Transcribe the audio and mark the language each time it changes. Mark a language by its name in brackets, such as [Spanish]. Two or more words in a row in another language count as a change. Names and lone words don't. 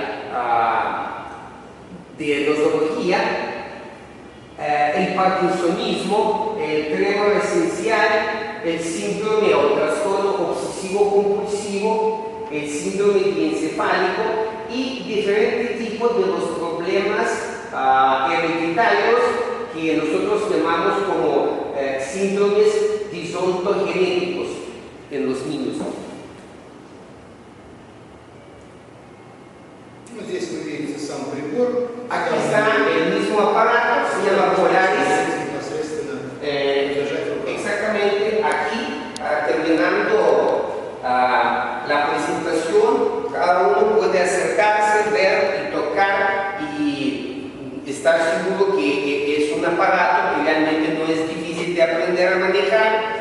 [Spanish] nosología, el parkinsonismo, el tremor esencial, el síndrome o trastorno obsesivo-compulsivo, el síndrome diencefálico y diferentes tipos de los problemas hereditarios que nosotros llamamos como síndromes disontogenéticos en los niños. [Russian] Здесь вы видите сам прибор. [Spanish] Aquí está el mismo aparato, se llama Polaris. Exactamente aquí, terminando la presentación, cada uno puede acercarse, ver y tocar y estar seguro que es un aparato que realmente no es difícil de aprender a manejar.